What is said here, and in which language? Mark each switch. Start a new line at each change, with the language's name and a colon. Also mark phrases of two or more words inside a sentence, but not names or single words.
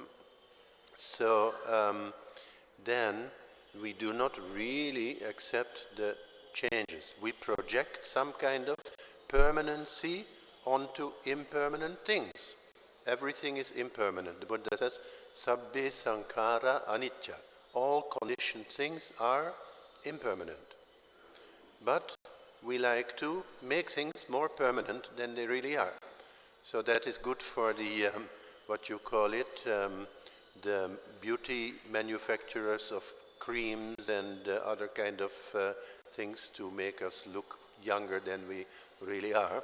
English: So then we do not really accept the changes. We project some kind of permanency onto impermanent things. Everything is impermanent. The Buddha says,
Pali: Sabbe sankhara anicca.
English: All conditioned things are impermanent. But we like to make things more permanent than they really are. So that is good for the, what you call it, the beauty manufacturers of creams and other kind of things to make us look younger than we really are.